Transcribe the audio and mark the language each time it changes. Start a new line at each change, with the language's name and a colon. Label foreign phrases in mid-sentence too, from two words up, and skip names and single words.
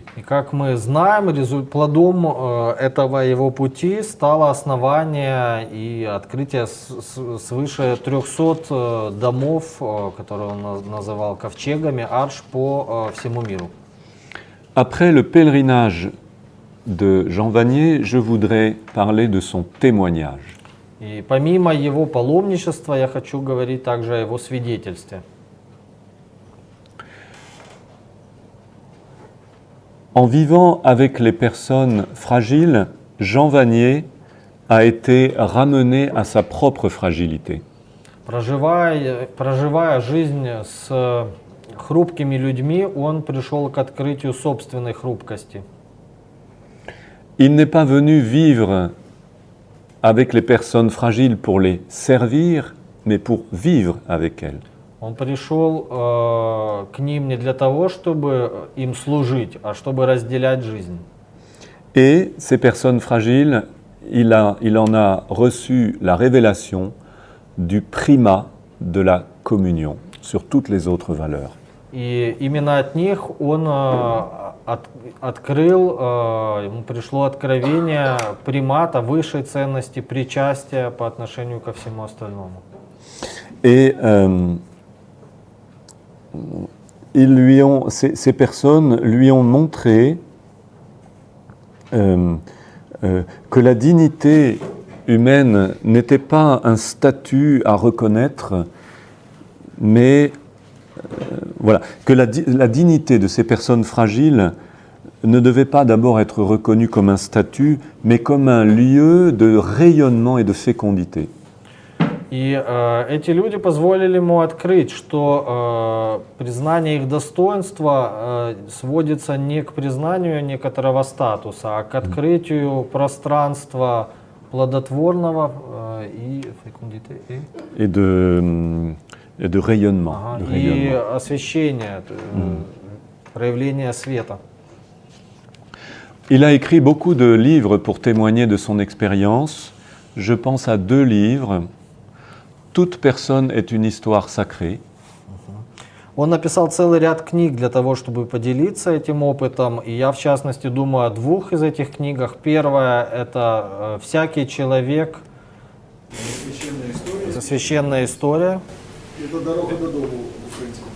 Russian: И как мы знаем, плодом этого его пути стало основание и открытие свыше 300 домов, которые он называл ковчегами, арш по всему миру.
French: Après le pèlerinage de Jean Vanier, je voudrais parler de son témoignage.
Russian: И помимо его паломничества, я хочу говорить также о его свидетельстве.
French: En vivant avec les personnes fragiles, Jean Vanier a été ramené à sa propre fragilité.
Russian: Проживая жизнь с хрупкими людьми, он пришел к открытию собственной хрупкости.
French: Il n'est pas venu vivre avec les personnes fragiles pour les servir, mais pour vivre avec elles.
Russian: Он пришел к ним не для того, чтобы им служить, а чтобы разделять жизнь.
French: Et ces personnes fragiles, il en a reçu la révélation du primat de la communion sur toutes les autres valeurs.
Russian: И именно от них он открыл, ему пришло откровение примата, высшей ценности причастия по отношению ко всему остальному.
French: Et ces personnes lui ont montré que la dignité humaine n'était pas un statut à reconnaître, mais voilà, que la dignité de ces personnes fragiles ne devait pas d'abord être reconnue comme un statut, mais comme un lieu de rayonnement et de fécondité.
Russian: И эти люди позволили ему открыть, что признание их достоинства сводится не к признанию некоторого статуса, а к открытию пространства плодотворного и
French: de rayonnement.
Russian: И освещения, проявления света.
French: Il a écrit beaucoup de livres pour témoigner de son expérience. Je pense à 2 livres. Toute personne est une histoire sacrée.
Russian: Он написал целый ряд книг для того, чтобы поделиться этим опытом. И я, в частности, думаю о 2 из этих книгах. Первая – это «Всякий человек». Священная история. Это «Дорога до дому» в украинском перекладе.